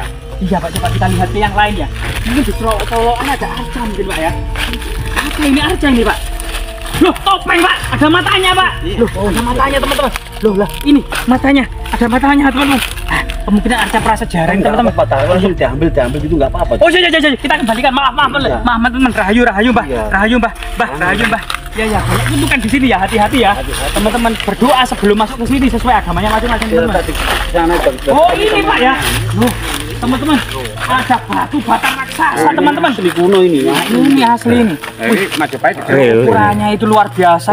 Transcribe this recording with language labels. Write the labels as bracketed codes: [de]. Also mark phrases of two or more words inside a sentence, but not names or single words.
[id] Iya Pak, coba kita lihat ke yang lain ya. Mungkin di colokan ada arca mungkin Pak ya. Apa ini arca ini Pak? Loh, topeng Pak, ada matanya Pak. Loh, ada matanya teman-teman. Loh lah, ini matanya, ada matanya teman-teman. Ah, kemungkinan arca prasejarah ini teman-teman. apa tahu langsung diambil gitu nggak apa-apa. Oh iya, kita kembalikan. Maaf teman-teman. Rahayu Mbah. Iya. Rahayu Mbah. Rahayu Mbah. Ya, banyak untukan di sini ya. Hati-hati ya. Teman-teman berdoa sebelum masuk ke sini sesuai agamanya masing-masing teman-teman. Sana Bang. Oh ini Pak ya. Loh, teman-teman. ada batu bata raksasa teman-teman. Asli kuno ini ya. Nah, ini asli ini. Ini Majapahit. Real. Ukurannya itu luar biasa.